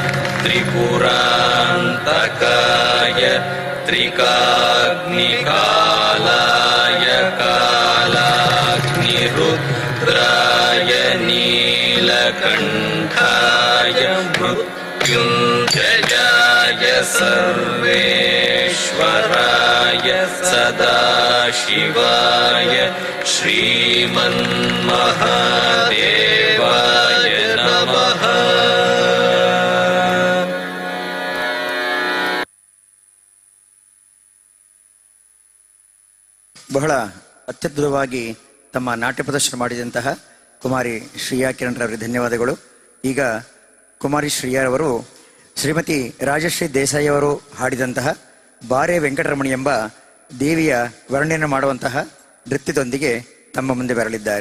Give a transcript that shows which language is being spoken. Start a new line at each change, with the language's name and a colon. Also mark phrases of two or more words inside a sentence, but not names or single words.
Sanskrit: ತ್ರಿಪುರಾಂತಕಾಯ ತ್ರಿಕಾಗ್ನಿಕಾಲಾಯ ಕಾಲಾಗ್ನಿರುದ್ರಾಯ ನೀಲಕಂಠಾಯ ಮೃತ್ಯುಂಜಯಾಯ ಸರ್ವೇಶ್ವರಾಯ ಸದಾಶಿವಾಯ ಶ್ರೀಮನ್ಮಹಾದೇವಾಯ ನಮಃ.
Kannada: ಬಹಳ ಅತ್ಯದ್ಭುತವಾಗಿ ತಮ್ಮ ನಾಟ್ಯ ಪ್ರದರ್ಶನ ಮಾಡಿದಂತಹ ಕುಮಾರಿ ಶ್ರೀಯಾ ಕಿರಣ್ ರವರಿಗೆ ಧನ್ಯವಾದಗಳು. ಈಗ ಕುಮಾರಿ ಶ್ರೀಯಾ ಅವರು ಶ್ರೀಮತಿ ರಾಜಶ್ರೀ ದೇಸಾಯಿ ಅವರು ಹಾಡಿದಂತಹ ಬಾರೆ ವೆಂಕಟರಮಣಿ ಎಂಬ ದೇವಿಯ ವರ್ಣನೆ ಮಾಡುವಂತಹ ನೃತ್ಯದೊಂದಿಗೆ ತಮ್ಮ ಮುಂದೆ ಬರಲಿದ್ದಾರೆ.